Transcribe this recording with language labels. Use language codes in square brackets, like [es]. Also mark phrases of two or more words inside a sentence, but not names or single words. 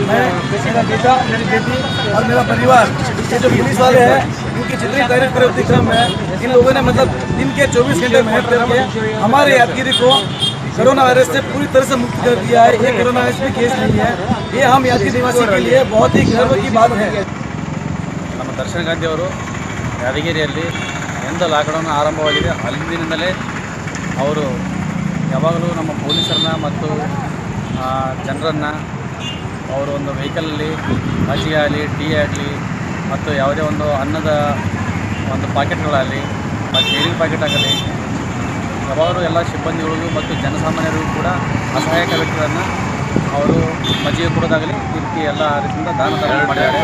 [hi] मैं, मेरा बेटा, मेरी बेटी और मेरा परिवार, ये जो पुलिस वाले हैं इनकी जितनी तारीफ करे उतनी कम है। इन लोगों ने मतलब दिन के 24 घंटे मेहनत करके हमारे यादगिरी को कोरोना वायरस से पूरी तरह से मुक्त कर दिया है। ये कोरोना वायरस में केस नहीं है। ये हम यादगिरी निवासी के लिए बहुत ही गर्व की बात है। [kn] ನಮ್ಮ ದರ್ಶನ್ ಗಾಂಧಿ ಅವರು ಯಾದಗಿರಿಯಲ್ಲಿ ಎಂದು ಲಾಕ್ಡೌನ್ ಆರಂಭವಾಗಿದೆ ಅಲ್ಲಿಂದಲೇ ಅವರು ಯಾವಾಗಲೂ ನಮ್ಮ ಪೊಲೀಸರನ್ನ ಮತ್ತು ಜನರನ್ನು ಅವರು ಒಂದು ವೆಹಿಕಲಲ್ಲಿ ಮಜ್ಜಿಗೆ ಆಗಲಿ ಟೀ ಆಗಲಿ ಮತ್ತು ಯಾವುದೇ ಒಂದು ಅನ್ನದ ಒಂದು ಪಾಕೆಟ್ಗಳಾಗಲಿ ಮತ್ತು ನೀರಿನ ಪ್ಯಾಕೆಟ್ ಆಗಲಿ ಯಾವಾಗಲೂ ಎಲ್ಲ ಸಿಬ್ಬಂದಿಗಳಿಗೂ ಮತ್ತು ಜನಸಾಮಾನ್ಯರಿಗೂ ಕೂಡ ಅಸಹಾಯಕ ವ್ಯಕ್ತಿಗಳನ್ನು ಅವರು ಮಜ್ಜಿಗೆ ಕೊಡೋದಾಗಲಿ ಈ ರೀತಿ ಎಲ್ಲ ರೀತಿಯಿಂದ ದಾನ ಮಾಡಿದ್ದಾರೆ.